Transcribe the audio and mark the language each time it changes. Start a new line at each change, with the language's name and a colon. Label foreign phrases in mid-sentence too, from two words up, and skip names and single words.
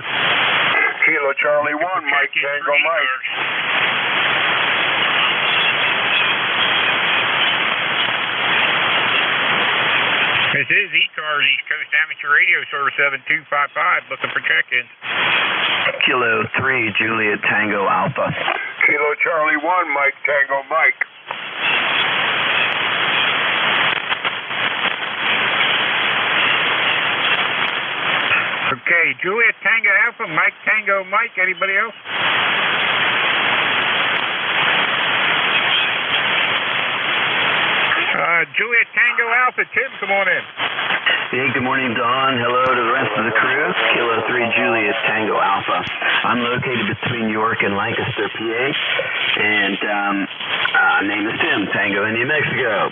English: Kilo Charlie 1, Mike Tango Mike. This is ECARS, East Coast Amateur Radio Service 7255, looking for check-ins. Kilo 3, Juliet Tango Alpha. Kilo Charlie 1, Mike Tango Mike. Okay, Juliet Tango Alpha, Mike Tango Mike. Anybody else? Juliet Tango Alpha, Tim, come on in. Hey, good morning, Don. Hello to the rest of the crew. Kilo 3, Juliet Tango Alpha. I'm located between York and Lancaster, PA. And name is Tim, Tango in New Mexico.